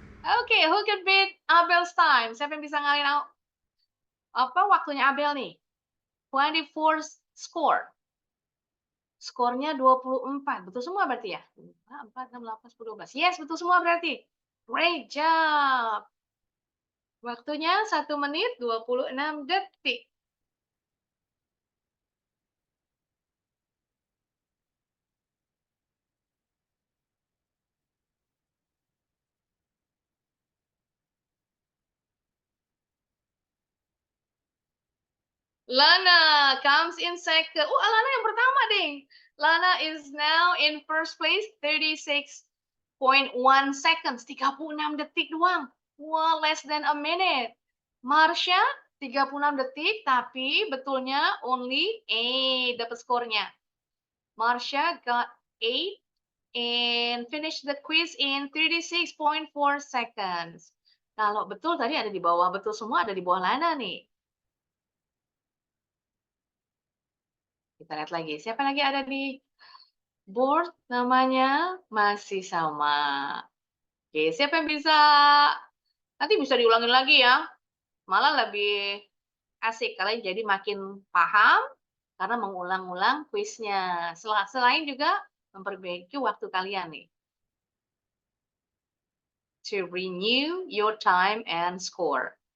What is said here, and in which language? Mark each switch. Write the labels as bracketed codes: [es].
[en] Okay, who can beat Abel's time? [id] Siapa yang bisa ngalahin apa waktunya Abel nih? [en] 24 score. [id] Skornya 24. Betul semua berarti ya? 4, 6, 8, 10, 12. [en] Yes, [id] betul semua berarti. [en] Great job. [id] Waktunya 1 menit 26 detik. [en] Lana comes in second. [id] Oh, Lana yang pertama, ding. [en] Lana is now in first place, 36.1 seconds, [id] 36 detik doang. [en] Wow, less than a minute. [id] Marsha, 36 detik, tapi betulnya [en] only [id] 8 dapat skornya. [en] Marsha got 8 and finished the quiz in 36.4 seconds. [id] Kalau betul tadi ada di bawah, betul semua ada di bawah Lana nih. Kita lihat lagi, siapa lagi ada di board namanya? Masih sama. Oke, siapa yang bisa? Nanti bisa diulangin lagi ya. Malah lebih asik, kalian jadi makin paham karena mengulang-ulang kuisnya. Selain juga memperbaiki waktu kalian nih. [en] To renew your time and score.